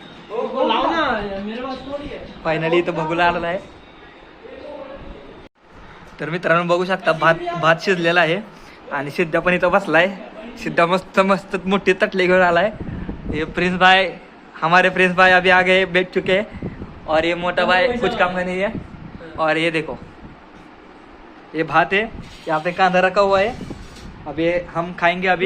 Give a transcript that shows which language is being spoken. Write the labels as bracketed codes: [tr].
[hi] वो लाओ ना, मेरे पास थोड़ी है। [mr] फायनली इथं बघूला आलेला आहे। तर मित्रांनो बघू शकता भात शिजलेला आहे आणि सिद्ध्या पण इथं बसलाय, सिद्ध्या मस्त मस्त मोठी तटली घेऊन आलाय। [hi] ये प्रिंस भाई, हमारे प्रिंस भाई अभी आ गए, बैठ चुके, और ये मोटा भाई कुछ काम का नहीं है, और ये देखो ये भात है, यहाँ पे कांदा रखा हुआ है, अभी हम खाएंगे अभी,